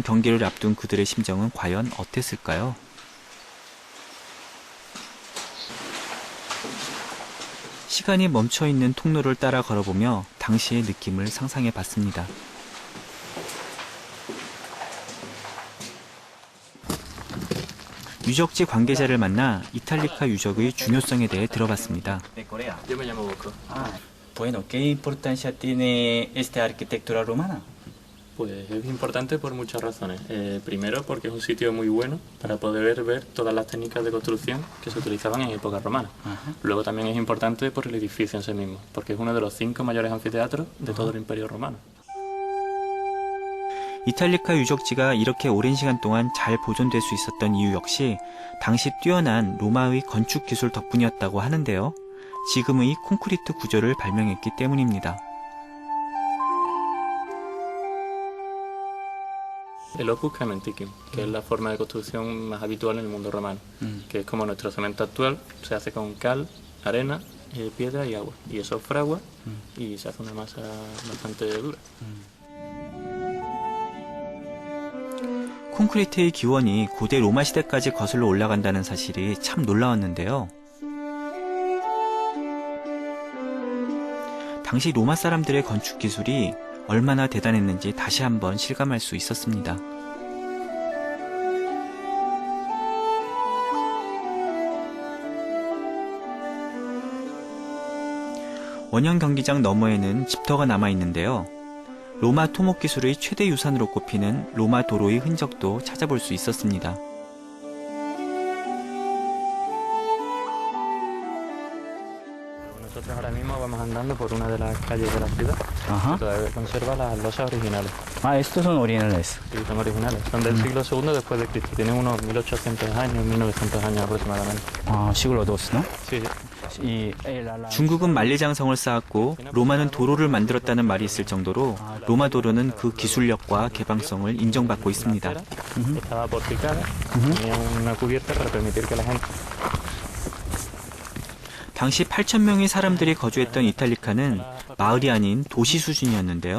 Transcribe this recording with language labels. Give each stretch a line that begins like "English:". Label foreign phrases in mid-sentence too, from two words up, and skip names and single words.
Korean: 경기를 앞둔 그들의 심정은 과연 어땠을까요? 시간이 멈춰있는 통로를 따라 걸어보며 당시의 느낌을 상상해 봤습니다. 유적지 관계자를 만나 이탈리카 유적의 중요성에 대해 들어봤습니다.
Spanish: Bueno, ¿qué importancia tiene esta arquitectura romana? Pues es importante por muchas razones. Primero porque es un sitio muy bueno para poder ver todas las técnicas de construcción que se utilizaban en época romana. Luego también es importante por el edificio en sí mismo, porque es uno de los 5 mayores anfiteatros de todo el Imperio Romano.
Korean: 이탈리카 유적지가 이렇게 오랜 시간 동안 잘 보존될 수 있었던 이유 역시 당시 뛰어난 로마의 건축 기술 덕분이었다고 하는데요. 지금의 콘크리트 구조를 발명했기 때문입니다.
Spanish: El opus caementicum, que es la forma de construcción más habitual en el mundo romano, que es como nuestro cemento actual, se hace con cal, arena, piedra y agua, y eso fragua y se hace una masa bastante dura.
Korean: 콘크리트의 기원이 고대 로마 시대까지 거슬러 올라간다는 사실이 참 놀라웠는데요. 당시 로마 사람들의 건축 기술이 얼마나 대단했는지 다시 한번 실감할 수 있었습니다. 원형 경기장 너머에는 집터가 남아 있는데요. 로마 토목 기술의 최대 유산으로 꼽히는 로마 도로의 흔적도 찾아볼 수 있었습니다.
Spanish: Nosotros ahora mismo vamos andando por una de las calles de la ciudad, que todavía conserva las losas originales. Ah, estos son originales. Sí, son originales, son del siglo II después de Cristo, tienen unos 1800 años, 1900 años aproximadamente. 아, siglo II, ¿no? Sí, sí.
Korean: 중국은 만리장성을 쌓았고 로마는 도로를 만들었다는 말이 있을 정도로 로마 도로는 그 기술력과 개방성을 인정받고 있습니다. 당시 8,000명의 사람들이 거주했던 이탈리카는 마을이 아닌 도시 수준이었는데요.